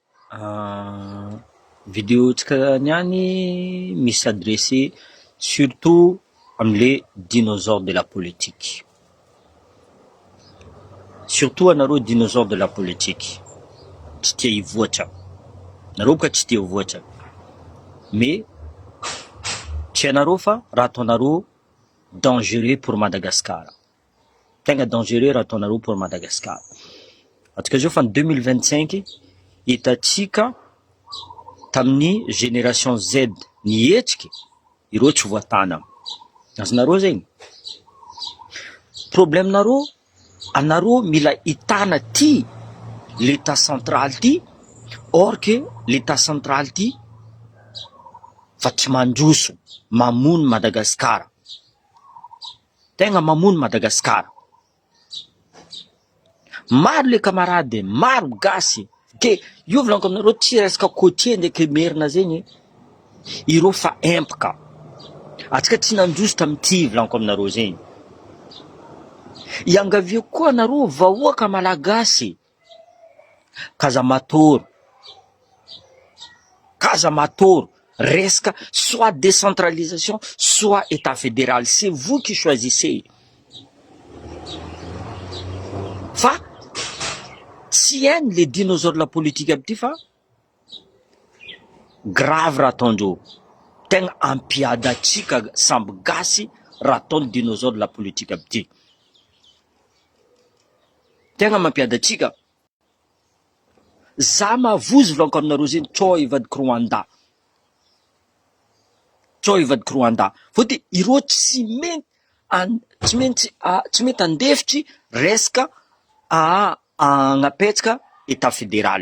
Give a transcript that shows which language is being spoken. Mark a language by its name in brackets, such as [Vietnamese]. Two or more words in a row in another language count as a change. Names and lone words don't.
[Malagasy] Vidéo tsika niany misy [French] adressé surtout [Malagasy] amle [French] dinosaures de la politique. [Malagasy] Surtout anareo [French] dinosaures de la politique. [Malagasy] Tsy tia hivoatra. Nareo boka tsy tia hivoatra. Mais tsy anareo fa raha ataonareo [French] dangereux pour Madagascar. [Malagasy] Tegna dangereux raha ataonareo pour Madagascar. Atsika zao fa 2025 hitatsika tamin'ny génération Z nihetsiky ireo tsy voatana. Azonareo zegny. Problème nareo anareo mila hitana ty [French] l'état central [Malagasy] ty, [French] or que l'état central [Malagasy] ty fa tsy mandroso mamono Madagascar. Tegna mamono Madagascar. Maro [French] le camarade, [Malagasy] maro gasy ke io volaniko aminareo tsy resaka côtier ndraiky merina zegny ireo fa empaka. Atsika tsy nandroso tamity volaniko aminareo zegny. Iangavio koa anareo vahoaka malagasy Casamatour resaka [French] soit décentralisation soit état fédéral, c'est vous qui choisissez. [Malagasy] Fa tsy hainy [French] les dinosaures de la politique [Malagasy] aby ty fa grave raha ataondreo. Tegna ampiadatsika samby gasy raha ataony [French] dinosaures de la politique [Malagasy] aby ty. Tegna mampiadatsika. Za mavozy volaniko aminareo zegny tsao ivadika Rwanda. Tsao ivadika Rwanda. Fôty ireo tsy mety andefitry resaka agnapetsaka [French] état fédéral.